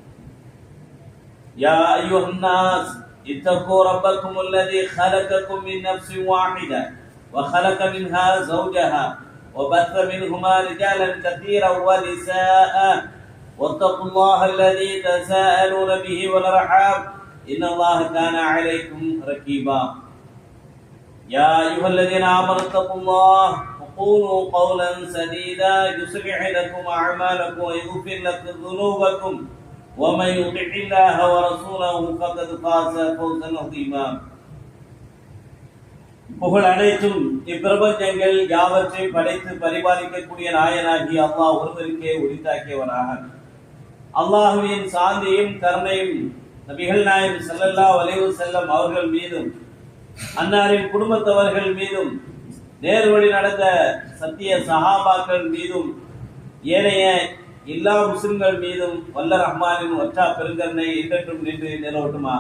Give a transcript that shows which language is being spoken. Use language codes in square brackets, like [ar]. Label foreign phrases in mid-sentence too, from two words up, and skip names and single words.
[ar] يا أيها الناس اتقوا ربكم الذي خلقكم من نفس واحدة وخلق منها زوجها وبث منهما رجالا كثيرا ونساء واتقوا الله الذي تساءلون به والأرحام إن الله كان عليكم رقيبا. يا أيها الذين آمنوا اتقوا الله وقولوا قولا سديدا يصلح لكم أعمالكم ويغفر لكم ذنوبكم ومن يطع الله ورسوله فقد فاز فوزا عظيما. [ta] புகழ் அனைத்தும் இப்பிரபஞ்சங்கள் யாவற்றை படைத்து பரிபாலிக்கக்கூடிய நாயனாகி அல்லாஹ் ஒருவருக்கே உரித்தாக்கியவனாக. அல்லாஹுவின் சாந்தியும் கருணையும் நபிகள் நாயகம் [ar] صلى الله عليه وسلم [ta] அவர்கள் மீதும் அன்னாரின் குடும்பத்தவர்கள் மீதும் நேர்வழி நடந்த சத்திய சஹாபாக்கள் மீதும் ஏனைய எல்லா முஸ்லிம்கள் மீதும் வல்ல ரஹ்மானின் ஒற்றா பெருங்கருணை என்றென்றும் நின்று நிலவட்டுமாக.